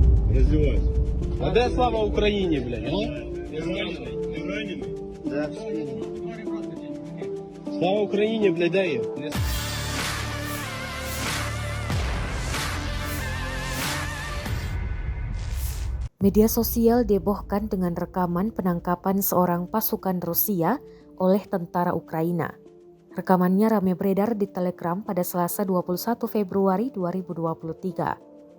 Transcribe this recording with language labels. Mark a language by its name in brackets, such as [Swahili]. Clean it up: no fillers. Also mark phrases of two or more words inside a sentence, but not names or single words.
[Russian] Раздевайся. [Ukrainian] А де слава Україні, блядь? А? [Russian] Ты раненый? Да, в спину. [Ukrainian] Слава Україні, блядь, де є? [Indonesian] Media sosial dihebohkan dengan rekaman penangkapan seorang pasukan Rusia oleh tentara Ukraina. Rekamannya ramai beredar di Telegram pada Selasa 21 Februari 2023.